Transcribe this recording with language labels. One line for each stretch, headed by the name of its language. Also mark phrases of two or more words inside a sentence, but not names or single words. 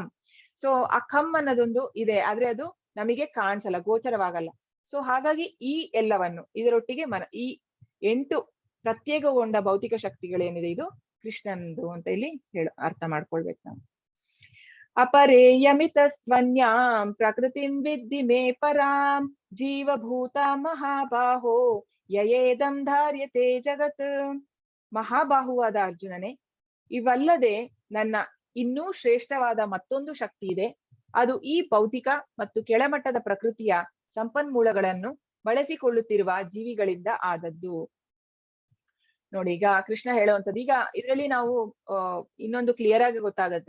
Kannada: ಸೊ ಆ ಖಮ್ ಅನ್ನೋದೊಂದು ಇದೆ, ಆದ್ರೆ ಅದು ನಮಗೆ ಕಾಣಿಸಲ್ಲ, ಗೋಚರವಾಗಲ್ಲ. ಸೊ ಹಾಗಾಗಿ ಈ ಎಲ್ಲವನ್ನು ಇದರೊಟ್ಟಿಗೆ ಈ 8 ಪ್ರತ್ಯೇಕಗೊಂಡ ಭೌತಿಕ ಶಕ್ತಿಗಳೇನಿದೆ, ಇದು ಕೃಷ್ಣಂದು ಅಂತ ಇಲ್ಲಿ ಅರ್ಥ ಮಾಡ್ಕೊಳ್ಬೇಕು ನಾವು.
Sanskrit: ಅಪರೇಯಮಿತಸ್ತ್ವನ್ಯಾಂ ಪ್ರಕೃತಿಂ ವಿದ್ಧಿ ಮೇ ಪರಾಂ ಜೀವಭೂತ ಮಹಾಬಾಹೋ ಯಯೇದಂ ಧಾರ್ಯತೆ ಜಗತ್.
Kannada: ಮಹಾಬಾಹುವಾದ ಅರ್ಜುನನೇ, ಇವಲ್ಲದೆ ನನ್ನ ಇನ್ನೂ ಶ್ರೇಷ್ಠವಾದ ಮತ್ತೊಂದು ಶಕ್ತಿ ಇದೆ. ಅದು ಈ ಭೌತಿಕ ಮತ್ತು ಕೆಳಮಟ್ಟದ ಪ್ರಕೃತಿಯ ಸಂಪನ್ಮೂಲಗಳನ್ನು ಬಳಸಿಕೊಳ್ಳುತ್ತಿರುವ ಜೀವಿಗಳಿಂದ ಆದದ್ದು. ನೋಡಿ, ಈಗ ಕೃಷ್ಣ ಹೇಳುವಂಥದ್ದು, ಈಗ ಇದರಲ್ಲಿ ನಾವು ಇನ್ನೊಂದು ಕ್ಲಿಯರ್ ಆಗಿ ಗೊತ್ತಾಗತ್ತೆ.